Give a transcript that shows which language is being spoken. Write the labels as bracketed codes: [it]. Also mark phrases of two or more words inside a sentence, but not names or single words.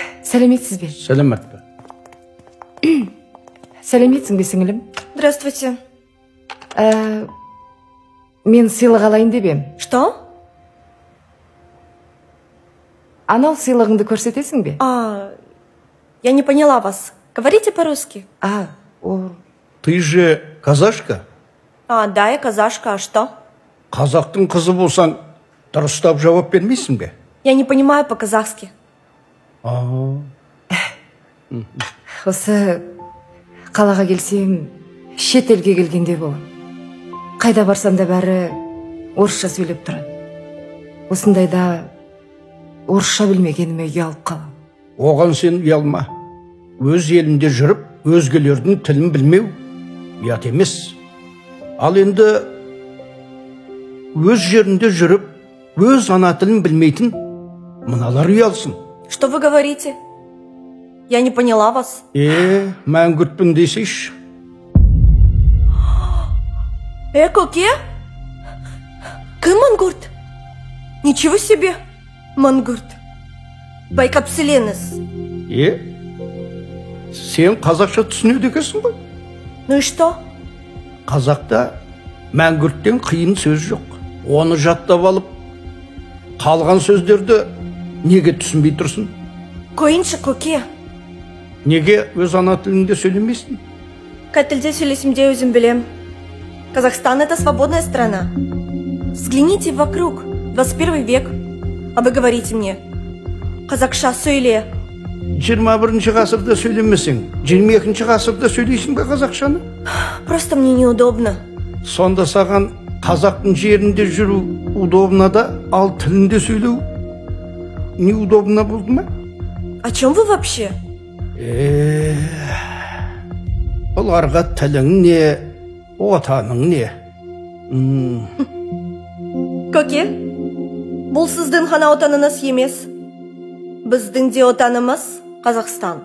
[kk] Сәлеметсіз бе? Сәлемет бе? Сәлеметсің бе, сіңілім? [ru] Здравствуйте. [kk] Мен сыйлық алайын деп ем. [ru] Что? [kk] Анау сыйлығыңды көрсетесің бе? [ru] Я не поняла вас. Говорите по-русски. Ты же казашка? Да, я казашка. А что? [kk] Қазақтың қызы болсаң, дұрыстап жауап бермейсің бе? [ru] Я не понимаю по-казахски. [kk] Осы қалаға келсем, шет елге келгенде болам. Қайда барсам да бәрі орысша сөйлеп тұрады. Осындайда орысша білмегеніме ұялып қалам. Оған сен ұялма. Өз елінде жүріп, өзгелердің тілін білмеу ұят емес. Ал енді өз жерінде жүріп, өз ана тілін білмейтін мыналар ұялсын. [ru] Что вы говорите? Я не поняла вас. [kk] Мәңгүртпін десейші. Көке? Кім мангурт? [ru] Ничего себе, [kk] мангурт. Байқапсыленіз. Сен қазақша түсінеді екенсің ғой? [ru] Ну и что? [kk] Қазақта мәңгүрттен қиын сөз жоқ. Оны жаттап алып, қалған сөздерді неге түсінбей тұрсын? Қойыншы, көке. Неге өз ана тілінде сөйлемейсің? Қай тілде сөйлесімде өзім білем. [ru] Казахстан — это свободная страна. Взгляните вокруг, 21 век. А вы говорите мне, [kk] қазақша сөйле. 21 ғасырда сөйлемесең, 22 ғасырда сөйлейсің бе қазақшаны? [ru] Просто мне неудобно. [kk] Сонда саған қазақтың жерінде жүру удобно да, ал тілінде сөйлеу неудобно болды ма? [ru] О чем вы вообще? [kk] Оларға тілің не, отаның не? Көке, бұл сіздің ғана отаныңыз емес. Біздің де отанымыз Қазақстан.